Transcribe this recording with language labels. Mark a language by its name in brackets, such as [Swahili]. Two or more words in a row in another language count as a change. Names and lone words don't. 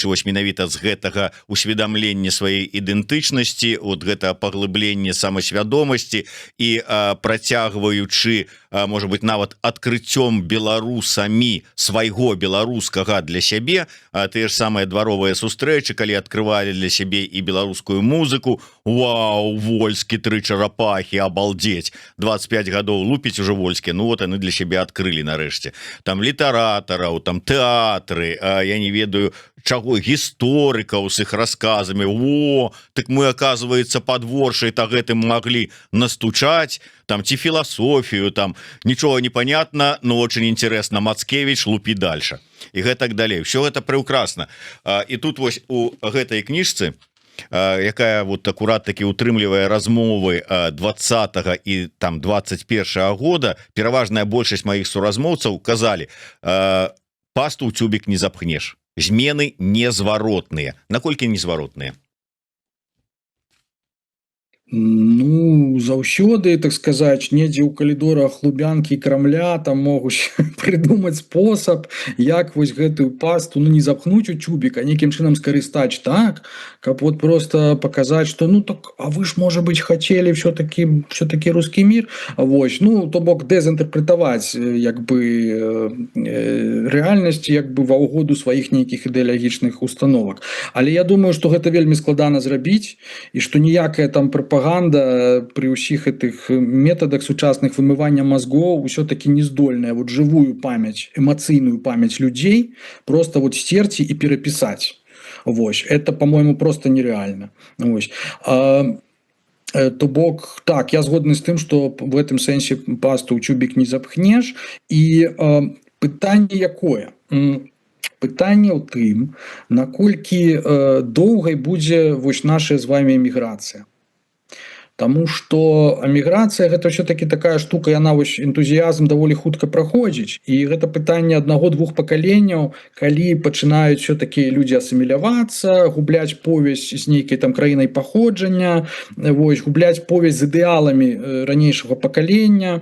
[Belarusian] вось менавіта з гэтага усведамлення сваёй ідэнтычнасці, вот гэта паглыбленне самасвядомасці і працягваючы, можа быць, нават адкрыццём беларусамі свайго беларускага для сябе, тыя ж самыя дваровыя сустрэчы, калі адкрывалі для сябе і беларускую музыку, вау, Вольскі, 3 чарапахі, абалдзець, 25 гадоў лупіць ужо Вольскі, ну вот яны для сябе адкрылі нарэшце. Там літаратараў, там тэатры, я не ведаю, чаго, гісторыкаў з іх расказамі. О, так мы, оказывается, подворшай та гэтым маглі настучаць, там ці філасофію, там нічога не понятно, [Russian] но очень интересно, [Belarusian] Мацкевич, лупі дальше. І гэтак далей. Все гэта прекрасна. І тут вось у гэтай кніжцы якая вот акурат такі утрымлівае размовы 20 і там 21 года, пераважная большасць маіх суразмоўцаў казалі, пасту ў цюбік не запхнеш, змены незваротныя. Наколькі незваротныя? Ну, заўсёды, так сказаць, недзе ў калідорах Лубянкі і Крамля там могуць прыдумаць спосаб, як вось гэтую пасту, ну, не запхнуць у тюбік, а нейкім чынам скарыстаць так, каб вот просто паказаць, што ну так, а вы ж, можа быць, хацелі [Russian] все-таки русский мир. [Belarusian] Вось, ну, то бок дэзінтэрпрэтаваць як бы рэальнасць як бы ва ўгоду сваіх нейкіх ідэалагічных установак. Але я думаю, што гэта вельмі складана зрабіць, і што ніякая там прапаганда при ўсіх [Russian] этих методах [Belarusian] сучасных вымывання [Russian] мозгов все-таки [Belarusian] не здольная вот [Russian] живую память, [Belarusian] эмоцыйную память людей просто вот стерці [Russian] и переписать. Вось, это, по-моему, просто нереально. [Belarusian] Вось. То бок, так, я згодны з тым, што [Russian] в этом [Belarusian] сэнсе пасту ў тюбік не запхнеш. І пытанне якое? Пытанне ў тым, наколькі доўгай будзе вось наша з вами эміграцыя. Таму што эміграцыя гэта все-таки такая штука, яна вось энтузіязм даволі хутка праходзіць, і гэта пытанне аднаго-двух пакаленняў, калі пачынаюць все-таки людзі асімілявацца, губляць повязь з нейкай там краінай паходжання, вось, губляць повязь з ідэаламі ранейшага пакалення.